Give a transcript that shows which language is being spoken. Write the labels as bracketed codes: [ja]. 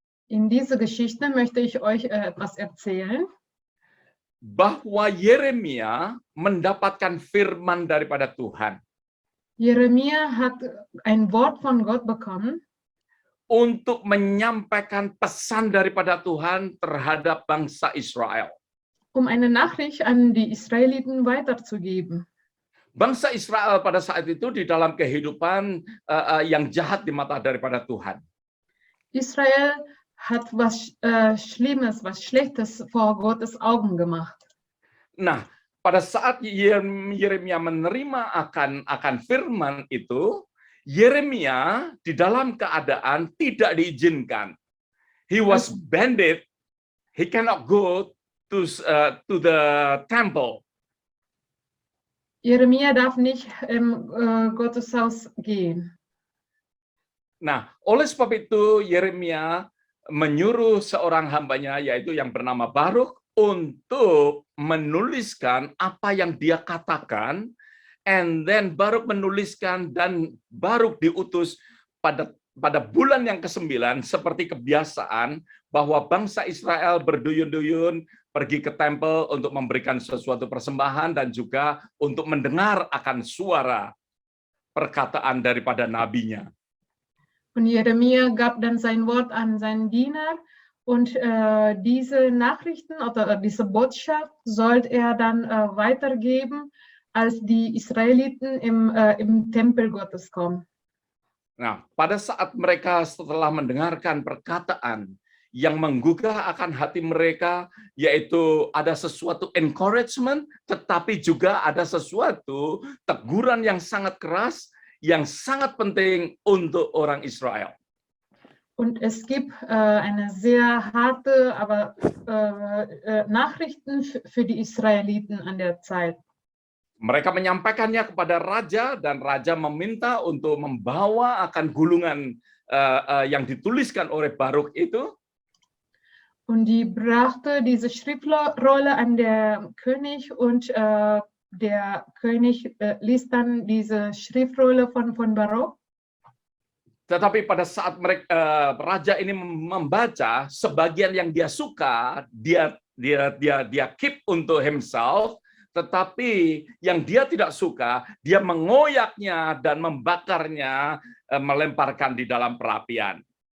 [de] In diese Geschichte möchte ich euch etwas erzählen. [id] Bahwa Yeremia mendapatkan firman daripada Tuhan. [de] Jeremia hat ein Wort von Gott bekommen. [id] Untuk menyampaikan pesan daripada Tuhan terhadap bangsa Israel. [de] Um eine Nachricht an die Israeliten weiterzugeben. [id] Bangsa Israel pada saat itu di dalam kehidupan yang jahat di mata daripada Tuhan. [de] Israel hat was Schlimmes, was Schlechtes vor Gottes Augen gemacht. [id] Nah, pada saat Yeremia menerima akan firman itu, Yeremia di dalam keadaan tidak diizinkan. [en] He was banned. He cannot go to the temple. [de] Jeremia darf nicht im Gotteshaus gehen. [id] Nah, oleh sebab itu Yeremia menyuruh seorang hambanya, yaitu yang bernama Baruk, untuk menuliskan apa yang dia katakan, [en] and then [id] Baruk menuliskan dan Baruk diutus pada bulan yang ke-9 seperti kebiasaan bahwa bangsa Israel berduyun-duyun pergi ke tempel untuk memberikan sesuatu persembahan dan juga untuk mendengar akan suara perkataan daripada nabinya. [de] Und Jeremia gab dann sein Wort an seinen Diener und diese Nachrichten oder diese Botschaft sollte er dann weitergeben, als die Israeliten im Tempel Gottes kommen. [id] Nah, pada saat mereka setelah mendengarkan perkataan yang menggugah akan hati mereka, yaitu ada sesuatu encouragement, tetapi juga ada sesuatu teguran yang sangat keras, yang sangat penting untuk orang Israel. [de] Und es gibt eine sehr harte, aber Nachrichten für die Israeliten an der Zeit. [id] Mereka menyampaikannya kepada raja dan raja meminta untuk membawa akan gulungan yang dituliskan oleh Baruk itu. [de] Und die brachte diese Schriftrolle an der König und der König liest dann diese Schriftrolle von Baruk. [id] Tetapi pada saat raja ini membaca, sebagian yang dia suka dia [en] keep [id] untuk [en] himself, [id] tetapi yang dia tidak suka dia mengoyaknya dan membakarnya, melemparkan di dalam perapian.